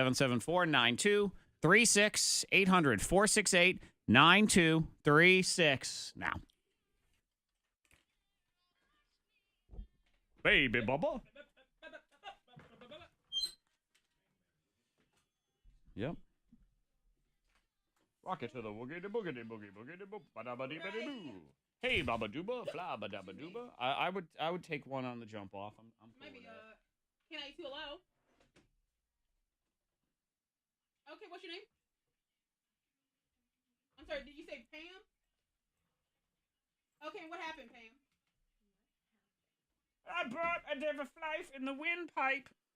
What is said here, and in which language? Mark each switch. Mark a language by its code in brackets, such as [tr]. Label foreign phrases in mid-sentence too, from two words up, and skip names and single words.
[en] 774-9236 800-468-9236 now. Baby Bubba. Yep. Rock it to the woogie de boogity boogie boogie de boop ba da ba dee ba dee boo. Hey baba dooba, fly ba da ba dooba. I would take one on the jump off. I'm cool Maybe with that. can I hello? Okay, what's your name? I'm sorry, did you say Pam? Okay, what happened, Pam? I brought a devil life in the windpipe.